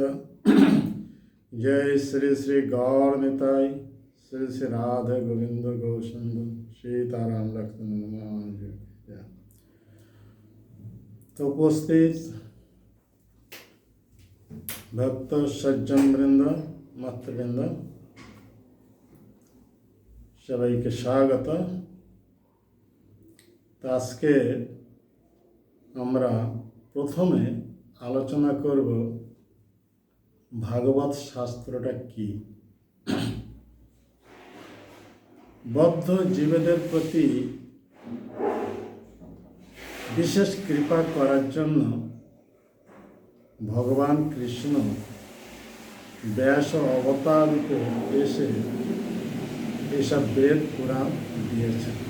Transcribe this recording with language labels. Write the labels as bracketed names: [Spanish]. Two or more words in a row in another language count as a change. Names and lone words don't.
[Hindi] जय श्री श्री गौर निताई, श्री श्री राधा गोविंद गौसंद सीताराम लक्ष्मण हनुमान जी। तो उपस्थित भक्त सज्जन वृंद मातृवृंद [Bangla] সবাইকে স্বাগত। আজকে আমরা প্রথমে আলোচনা করব ভাগবত শাস্ত্রটা কি। বদ্ধ জীবদের প্রতি বিশেষ কৃপা করার জন্য ভগবান কৃষ্ণ ব্যাস অবতার রূপে এসে এইসব বেদ পুরাণ দিয়েছেন।